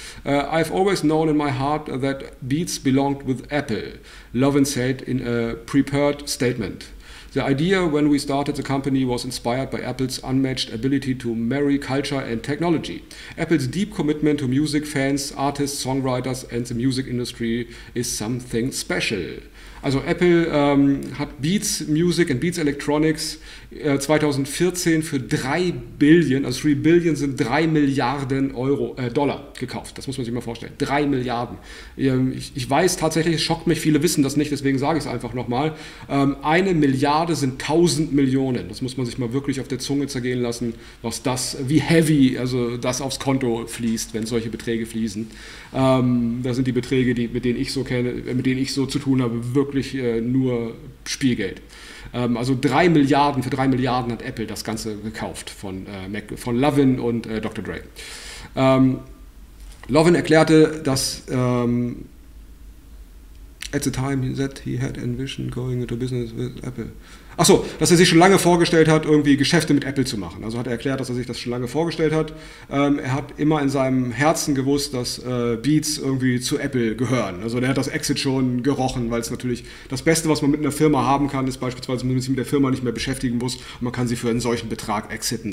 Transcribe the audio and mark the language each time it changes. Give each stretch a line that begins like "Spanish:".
English: I've always known in my heart that Beats belonged with Apple, Lovin said in a prepared statement. The idea when we started the company was inspired by Apple's unmatched ability to marry culture and technology. Apple's deep commitment to music fans, artists, songwriters and the music industry is something special.
German: Also Apple hat Beats Music und Beats Electronics 2014 für 3 Billion sind 3 Milliarden Euro, Dollar gekauft. Das muss man sich mal vorstellen. 3 Milliarden. Ich weiß tatsächlich, es schockt mich, viele wissen das nicht, deswegen sage ich es einfach nochmal. 1 Milliarde sind 1000 Millionen. Das muss man sich mal wirklich auf der Zunge zergehen lassen, was das, wie heavy also das aufs Konto fließt, wenn solche Beträge fließen. Das sind die Beträge, die, mit denen ich so kenne, mit denen ich so zu tun habe, wirklich nur Spielgeld. Also 3 Milliarden, für 3 Milliarden hat Apple das Ganze gekauft von Lovin und Dr. Dre.
English: Lovin
German: erklärte, dass
English: at the time he said he had envisioned going into business with Apple.
German: Achso, dass er sich schon lange vorgestellt hat, irgendwie Geschäfte mit Apple zu machen. Also hat er erklärt, dass er sich das schon lange vorgestellt hat. Er hat immer in seinem Herzen gewusst, dass Beats irgendwie zu Apple gehören. Also er hat das Exit schon gerochen, weil es natürlich das Beste, was man mit einer Firma haben kann, ist beispielsweise, wenn man sich mit der Firma nicht mehr beschäftigen muss und man kann sie für einen solchen Betrag exiten.